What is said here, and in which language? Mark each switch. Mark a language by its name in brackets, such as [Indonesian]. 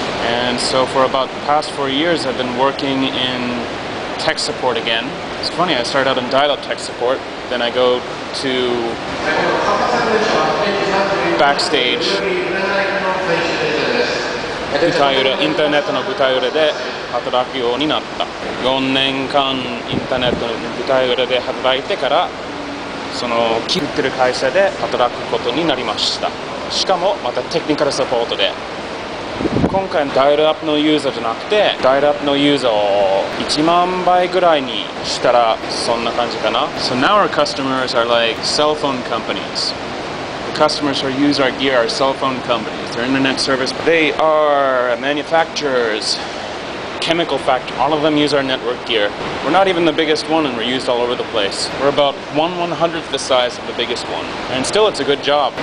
[English] And so for about the past 4 years I've been working in tech support again. It's funny, I started out in dial-up tech support, then I go to backstage [Japanese] 舞台裏、インターネットの舞台裏で働くようになった。 4年間インターネットの舞台裏で働いてからその作ってる会社で働くことになりました。しかもまたテクニカルサポートで今回ダイヤルアップのユーザーじゃなくてダイヤルアップのユーザーを1万倍ぐらいにしたらそんな感じかな。 [English] So now our customers are like cell phone companies. The customers who use our gear are cell phone companies. They're internet service. They are manufacturers, chemical factory. All of them use our network gear. We're not even the biggest one and we're used all over the place. We're about 1/100th the size of the biggest one. And still it's a good job.